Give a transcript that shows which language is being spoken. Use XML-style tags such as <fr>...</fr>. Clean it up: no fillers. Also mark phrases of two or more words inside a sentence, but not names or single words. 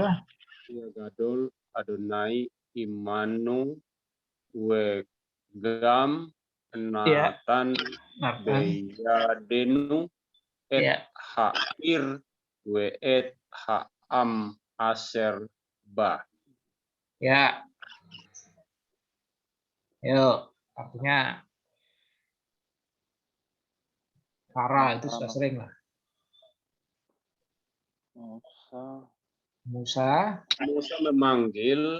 <he>Ya, גדול אדוני עמנו וגם נתן בידנו את העיר ואת העם אשר בה.</he> <id>Ya. Yuk, artinya Kara itu sudah sering lah. Musa memanggil</id>